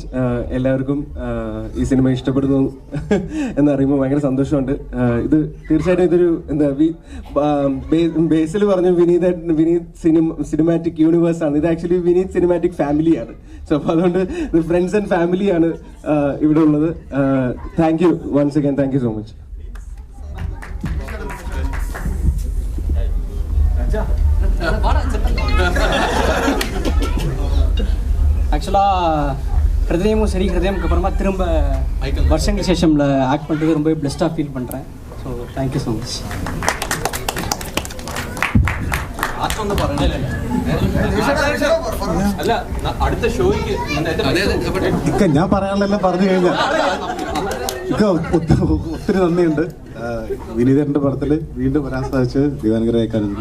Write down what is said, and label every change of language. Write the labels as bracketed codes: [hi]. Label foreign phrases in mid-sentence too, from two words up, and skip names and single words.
[ml] എല്ലാവർക്കും ഈ സിനിമ ഇഷ്ടപ്പെടുന്നു എന്നറിയുമ്പോൾ ഭയങ്കര സന്തോഷമുണ്ട്. ഇത് തീർച്ചയായിട്ടും ഇതൊരു എന്താ ബേസിൽ പറഞ്ഞു വിനീത് [en] cinematic universe [ml] ആണ്. ഇത് ആക്ച്വലി വിനീത് [en] cinematic family ആണ്. [ml] സോ അപ്പോൾ അതുകൊണ്ട് ഇത് [en] friends and family ആണ് [ml] ഇവിടെ ഉള്ളത്. [en] Thank you once again, thank you so much. [ta] ஆக்சுவலாக ஹிருதயமும் சரி, ஹிருதயமுக்கு அப்புறமா திரும்ப வருஷங்களுக்கு சேஷம்ல ஆக்ட் பண்ணுறது ரொம்ப பெஸ்ட்டாக ஃபீல் பண்ணுறேன். [en] So thank you so much. [ml] ഞാൻ പറയാനുള്ളതെല്ലാം പറഞ്ഞു കഴിഞ്ഞാൽ ഒത്തിരി നന്ദിയുണ്ട്. വിനീതന്റെ പടത്തിൽ വീണ്ടും വരാൻ സാധിച്ചത് ദൈവാനുഗ്രഹിക്കാനുണ്ട്.